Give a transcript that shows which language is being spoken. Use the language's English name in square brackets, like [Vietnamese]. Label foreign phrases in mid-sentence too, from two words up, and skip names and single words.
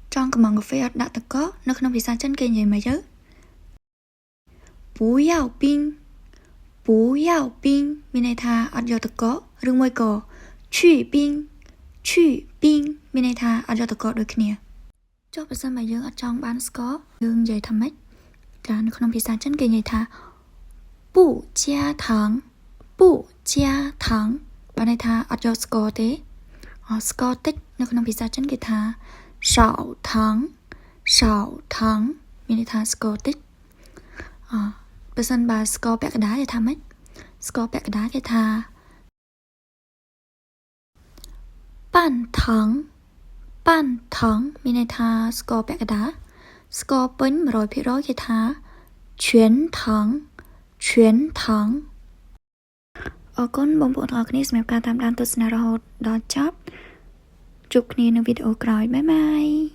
[Khmer] កំងកាហ្វេអត់ដាក់ទឹកកកនៅក្នុងភាសាចិនគេនិយាយមកទៅ [Chinese] 不要冰不要冰 [Khmer] មានន័យថាអត់យកទឹកកកឬមួយក៏ [Chinese] 去冰去冰 [Khmer] មានន័យថាអត់យកទឹកកកដូចគ្នាចុះបើសិនបើយើងអត់ចង់បានស្ករយើងនិយាយថាម៉េចចានៅក្នុងភាសាចិនគេនិយាយថា [Chinese] 不加糖不加糖 [Khmer] បានន័យថាអត់យកស្ករទេស្ករតិចនៅក្នុងភាសាចិនគេថា [Chinese] 少糖少糖 [Khmer] មានន័យថាស្ករតិចបើសិនបើស្ករពាក់កណ្ដាលគេថាម៉េចស្ករពាក់កណ្ដាលគេថា [Chinese] 半糖半糖 [Khmer] មានន័យថាស្ករពាក់កណ្ដាលស្ករពេញ 100% គេថា [Chinese] 全糖全糖 [Khmer] អរគុណបងប្អូនទាំងអស់គ្នាសម្រាប់ការតាមដានទស្សនារហូតដល់ចប់ជួបគ្នានៅវីដេអូក្រោយបាយបាយ